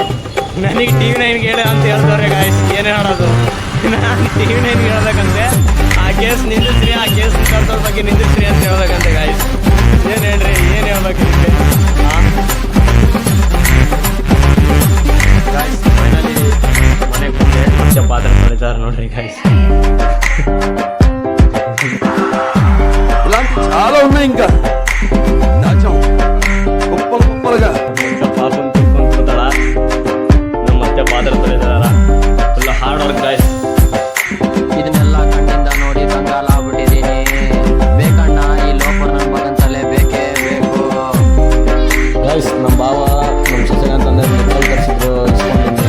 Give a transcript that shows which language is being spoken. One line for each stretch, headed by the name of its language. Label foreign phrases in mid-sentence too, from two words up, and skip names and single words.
Kannada: ನನಗೆ TV9 ಹೇಳ ಅಂತ ಹೇಳ್ದವ್ರೆ ಗಾಯ್ಸ್. ಏನೇ ಹೇಳೋದು, ನಾನು TV9 ಹೇಳ್ಬೇಕಂತೆ. ಆ ಕೇಸ್ ನಿಂದಿಸ್ರಿ, ಆ ಕೇಸ್ ಕಲ್ಸೋದ್ರ ಬಗ್ಗೆ ನಿಂದಿಸ್ರಿ ಅಂತ ಹೇಳ್ಬೇಕಂತೆ ಗಾಯ್ಸ್. ಏನು ಹೇಳ್ರಿ, ಏನು ಹೇಳ್ಬೇಕು ನಿಮಗೆ? ಹಾಂ ಗಾಯ್ಸ್, ಫೈನಲಿ ಮನೆಗೆ ಬಂದೆ. ಮತ್ತೆ ಪಾತ್ರೆ ತೊಳಿತಾರೆ ನೋಡ್ರಿ ಗಾಯ್ಸ್.
Telugu: ఇలాంటి చాలా ఉన్నాయి. ఇంకా దాచాం కుప్పలుగా.
Kannada: ಪಾಪನ್ ತಿಳ್ಕೊಂಡು ಕೂತಾಳ. ನಮ್ಮ ಮತ್ತೆ ಪಾತ್ರೆ ತೊಳಿತಾರ.
English: Full hard work guys.
Kannada: ಇದನ್ನೆಲ್ಲ ಕಣ್ಣಿಂದ ನೋಡಿ ಕಂಗಾಲಾಗ್ಬಿಟ್ಟಿದ್ದೀನಿ. ಬೇಕಣ್ಣ, ಈ ಲೋಪರ್ ನನ್ನ ಮಗನ್ಸಲೇ ಬೇಕೇ ಬೇಕು. ಗಾಯ್ಸ್, ನಮ್ಮ ಬಾವ ನಮ್ಮ ಸೊಸೆ ಅಂತಂದ್ರೆ ಮೆಡಿಕಲ್ ಕಳಿಸಿದ್ರು, ಇಸ್ಕೊಂಡಿದ್ದೀನಿ.